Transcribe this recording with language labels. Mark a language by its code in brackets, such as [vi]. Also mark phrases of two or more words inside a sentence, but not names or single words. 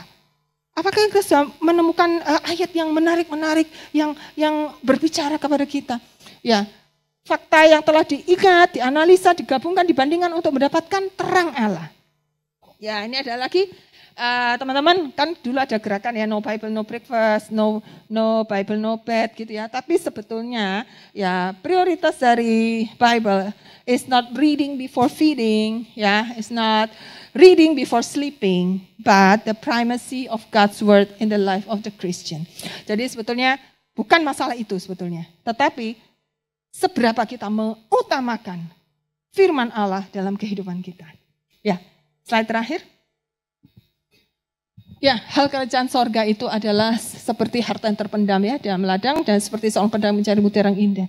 [id] Apakah kita sudah menemukan ayat yang menarik-menarik, yang berbicara kepada kita. Ya, fakta yang telah diingat, dianalisa, digabungkan, dibandingkan untuk mendapatkan terang Allah. Ya, ini ada lagi. Teman-teman kan dulu ada gerakan ya [en] no Bible no breakfast, no Bible no bed [id] gitu ya. Tapi sebetulnya ya prioritas dari [en] Bible is not reading before feeding, ya, it's not reading before sleeping, but the primacy of God's word in the life of the Christian. [id] Jadi sebetulnya bukan masalah itu sebetulnya, tetapi seberapa kita mengutamakan firman Allah dalam kehidupan kita. Ya, slide terakhir. Ya, hal kerajaan sorga itu adalah seperti harta yang terpendam ya dalam ladang dan seperti seorang pedang mencari mutiara yang indah.